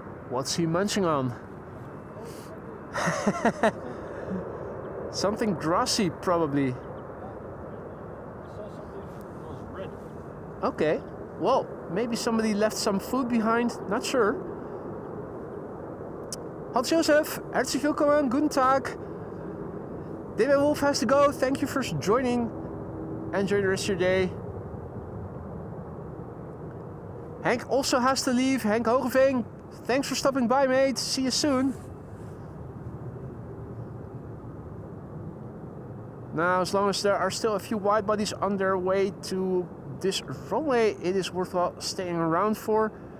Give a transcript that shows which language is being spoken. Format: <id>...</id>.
<en>What's he munching on? Something grassy, probably. I saw something that was red. Okay. Well, maybe somebody left some food behind. Not sure.</en> <de>Hans Josef, herzlich willkommen, guten Tag.</de> <en>David Wolf has to go. Thank you for joining. Enjoy the rest of your day. Hank also has to leave. Hank Hogeveen, thanks for stopping by, mate. See you soon. Now, as long as there are still a few wide bodies on their way to this runway, it is worthwhile staying around for.</en>